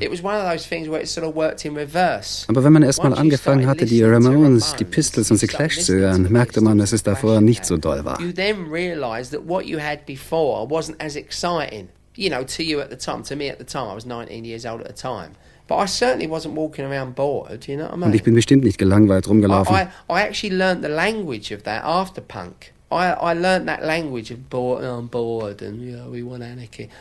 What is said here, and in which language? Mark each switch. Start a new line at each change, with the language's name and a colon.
English: It was one of those things where it sort of worked in reverse.
German: Aber wenn man erstmal angefangen hatte, die Ramones, die Pistols und die Clash zu hören, merkte man, dass es davor nicht so doll war.
English: You then realize that what you had before wasn't as exciting, you know, to you at the time, to me at the time, I was 19 years old at the time. But I certainly wasn't walking around bored, you know what I mean?
German: Und ich bin bestimmt nicht gelangweilt rumgelaufen.
English: I actually learned the language of that after punk. I learned that language of bored and, you know, we want anarchy.